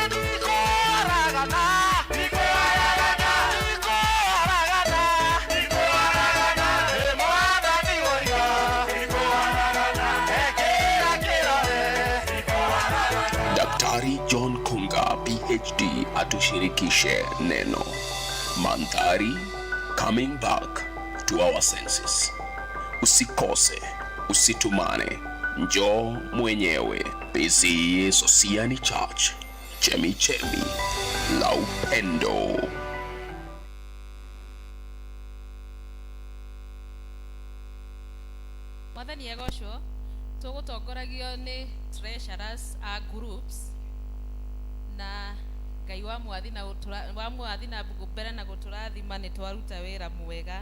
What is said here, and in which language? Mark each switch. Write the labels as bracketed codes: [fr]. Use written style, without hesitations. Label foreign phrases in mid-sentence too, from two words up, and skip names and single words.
[sw] John Kunga PhD atushirikishe neno. Mandhari, [en] coming back to our senses. [sw] Usikose, usitumane, njoo mwenyewe. PCEA Sosiani Church, chemichemi la upendo. [ki] Mwathani agoshwo, tugutongoragio ni treasurers a groups na Ngai wa mwathi na mbere na guturathima ni twaruta wira mwega.